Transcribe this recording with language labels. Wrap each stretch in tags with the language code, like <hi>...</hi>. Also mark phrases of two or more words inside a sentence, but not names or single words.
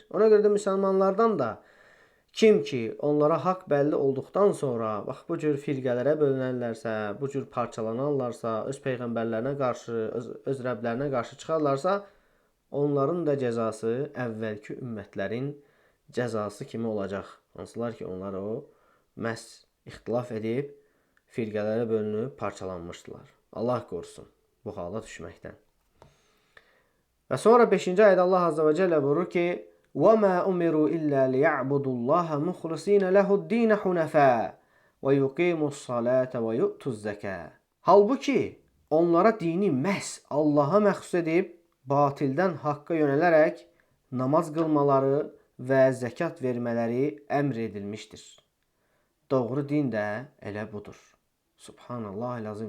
<az>Ona görə də müsəlmanlardan da kim ki onlara haqq bəlli olduqdan sonra bax bu cür firqələrə bölünərlərsə, bu cür parçalanarlarsa, öz peyğəmbərlərinə qarşı, öz Rəblərinə qarşı çıxarlarsa, onların da cəzası əvvəlki ümmətlərin cəzası kimi olacaq. Hansılar ki onlar o məhz ixtilaf edib firqələrə bölünüb parçalanmışdılar. Allah qorusun bu hala düşməkdən. Və sonra 5-ci ayədə Allah</az> <ar>عز وجل</ar> <az>buyurur ki:</az> <ar>وَمَا أُمِرُوا إِلَّا لِيَعْبُدُوا اللَّهَ مُخْلِصِينَ لَهُ الدِّينَ حُنَفَاءَ وَيُقِيمُوا الصَّلَاةَ وَيُؤْتُوا الزَّكَاةَ.</ar> <az>Halbuki onlara dini məhz Allaha məxsus edib, batildən haqqa yönələrək namaz qılmaları və zəkat vermələri əmr edilmişdir. Doğru din də elə budur.</az> <ar>سبحان الله العظيم.</ar>